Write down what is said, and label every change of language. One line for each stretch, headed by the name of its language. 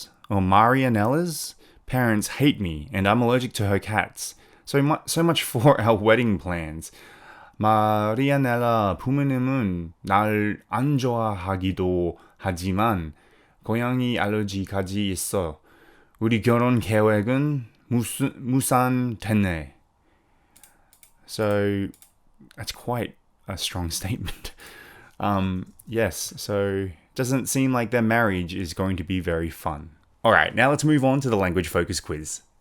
English: Marianella's parents hate me and I'm allergic to her cats. So much for our wedding plans.
Korean: 마리아넬라 부모님은 날 안 좋아하기도 하지만 고양이 알러지까지 있어. 우리 결혼 계획은 무산됐네.
English: So that's quite a strong statement. Yes, so doesn't seem like their marriage is going to be very fun. Alright, now let's move on to the language focus quiz.